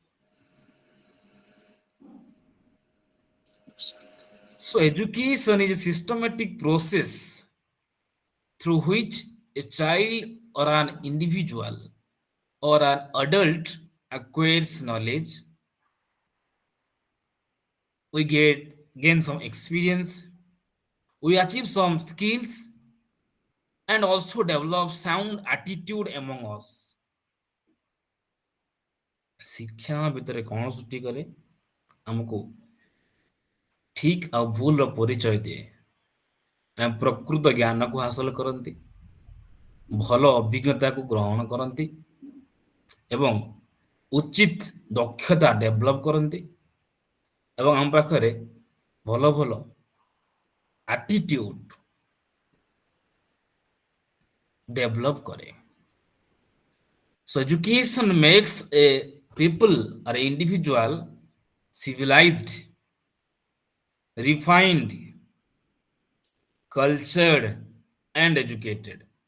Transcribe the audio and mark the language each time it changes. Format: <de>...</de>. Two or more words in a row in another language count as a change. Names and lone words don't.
<en>So education is a systematic process through which a child or an individual or an adult acquires knowledge. We gain some experience, we achieve some skills, and also develop sound attitude among us.</en> <or>ଶିକ୍ଷା ଭିତରେ କଣ ସୃଷ୍ଟି କରେ ଆମକୁ ଠିକ ଆଉ ଭୁଲର ପରିଚୟ ଦିଏ, ଆମେ ପ୍ରକୃତ ଜ୍ଞାନକୁ ହାସଲ କରନ୍ତି, ଭଲ ଅଭିଜ୍ଞତାକୁ ଗ୍ରହଣ କରନ୍ତି ଏବଂ ଉଚିତ ଦକ୍ଷତା ଡେଭଲପ କରନ୍ତି ଏବଂ ଆମ ପାଖରେ ଭଲ ଭଲ</or> <en>attitude develop</en> <or>करे.</or> <en>So education makes a people or a individual civilized, refined, cultured, and educated.</en>